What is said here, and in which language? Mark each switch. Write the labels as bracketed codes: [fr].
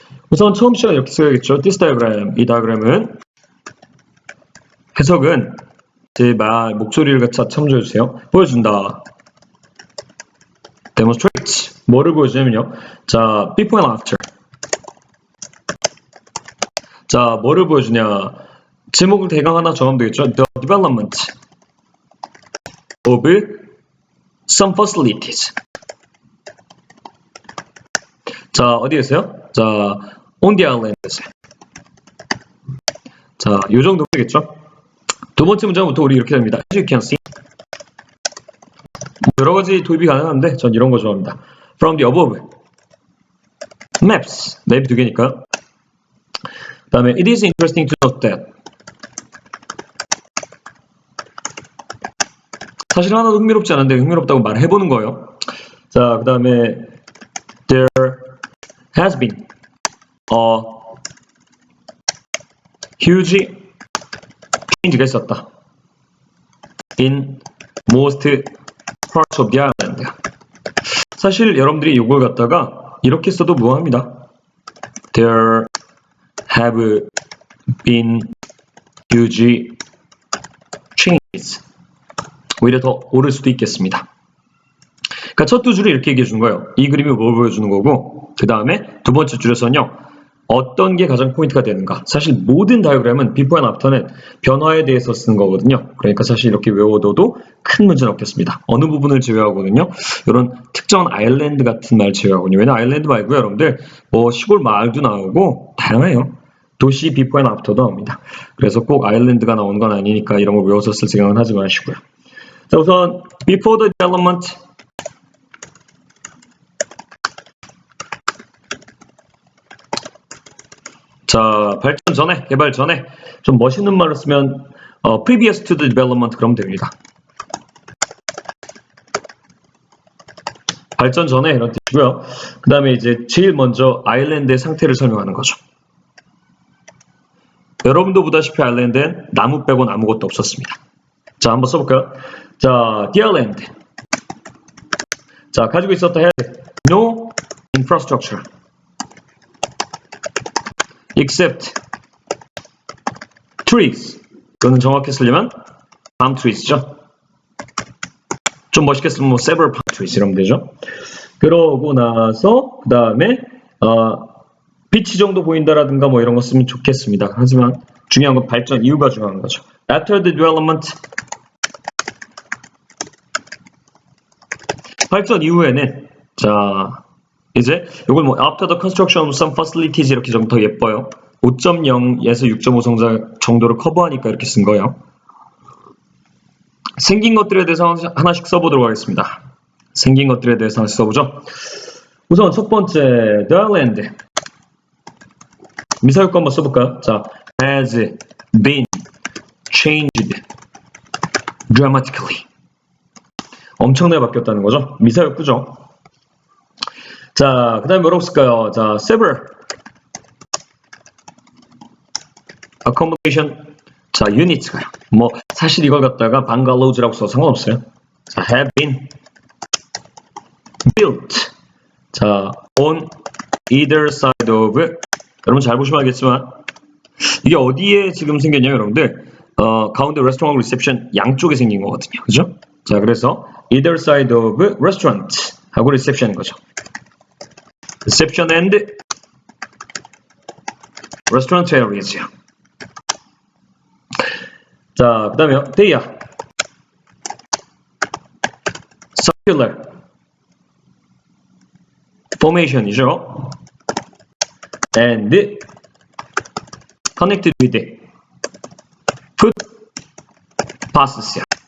[ko] 우선 처음 시작은 이렇게 써야겠죠. [en] This diagram, [ko] 이 다이어그램은 해석은 제 말 목소리를 같이 참조해주세요. 보여준다. demonstrate. 뭐를 보여주냐면요. [en] 자, before and after. [ko] 자, 뭐를 보여주냐. 제목을 대강 하나 정하면 되겠죠. [en] The development of some facilities. [ko] 자, 어디에 있어요? 자, [en] on the islands. [ko] 자, 요 정도 되겠죠? 두 번째 문장부터 우리 이렇게 됩니다. [en] As you can see. [ko] 여러 가지 도입이 가능한데 전 이런 거 좋아합니다. [en] From the above maps. [ko] 맵이 두 개니까. 그 다음에 [en] it is interesting to note that. [ko] 사실 하나도 흥미롭지 않은데 흥미롭다고 말해보는 거예요. [en] 자, [ko] 그 다음에 [en] there has been a huge change가 [ko] 있었다. [en] in most parts of the island. [ko] 사실 여러분들이 이걸 갖다가 이렇게 써도 무방합니다. [en] There have been huge changes. [ko] 오히려 더 옳을 수도 있겠습니다. 그러니까 첫 두 줄을 이렇게 얘기해 주는 거예요. 이 그림이 뭘 보여주는 거고, 그 다음에 두 번째 줄에서는요, 어떤 게 가장 포인트가 되는가. 사실 모든 다이어그램은 [en] before and after [ko] 는 변화에 대해서 쓰는 거거든요. 그러니까 사실 이렇게 외워둬도 큰 문제는 없겠습니다. 어느 부분을 제외하거든요. 이런 특정한 아일랜드 같은 말 제외하거든요. 왜냐면 아일랜드 말고요, 여러분들 뭐 시골 마을도 나오고 다양해요. 도시 [en] before and after [ko] 도 나옵니다. 그래서 꼭 아일랜드가 나오는 건 아니니까 이런 걸 외워서 쓸 생각은 하지 마시고요. [en] 자, 우선 before the development. [ko] 자, 발전 전에, 개발 전에 좀 멋있는 말을 쓰면 [en] previous to the development [ko] 그러면 됩니다. 발전 전에 이런 뜻이고요. 그 다음에 이제 제일 먼저 아일랜드의 상태를 설명하는 거죠. 여러분도 보다시피 아일랜드엔 나무 빼고는 아무것도 없었습니다. 자, 한번 써볼까요? 자, [en] the island. 자, [ko] 가지고 있었다 [en] had no infrastructure except trees. [ko] 이거는 정확히 쓰려면 palm trees죠. 좀 멋있게 쓰면 뭐 [en] several palm trees [ko] 이러면 되죠. 그러고 나서 그 다음에 빛이 정도 보인다라든가 뭐 이런 거 쓰면 좋겠습니다. 하지만 중요한 건 발전 이유가 중요한 거죠. [en] After the development. [ko] 발전 이후에는 자 이제 이걸 뭐 [en] after the construction of some facilities [ko] 이렇게 좀 더 예뻐요. 5.0에서 6.5 정도를 커버하니까 이렇게 쓴 거예요. 생긴 것들에 대해서 하나씩 써보도록 하겠습니다. 생긴 것들에 대해서 하나씩 써보죠. 우선 첫 번째 [en] the island. [ko] 미사일과 한번 써볼까요? [en] 자, has been changed dramatically. [ko] 엄청나게 바뀌었다는 거죠. 미사였구죠. 자, 그 다음에 뭐라고 쓸까요? [en] 자, several accommodation. 자, units가요. [ko] 뭐 사실 이걸 갖다가 bangalows라고 써도 상관없어요. [en] 자, have been built. 자, on either side of. [ko] 여러분 잘 보시면 알겠지만 이게 어디에 지금 생겼냐면 여러분들 가운데 레스토랑하고 리셉션 양쪽에 생긴 거거든요. 그죠? [en] 자, [ko] 그래서 [en] either side of restaurant 하고 reception인 거죠. reception and restaurant areas요. 자, 그 다음에 they are circular formation이죠. and connected with footpaths요.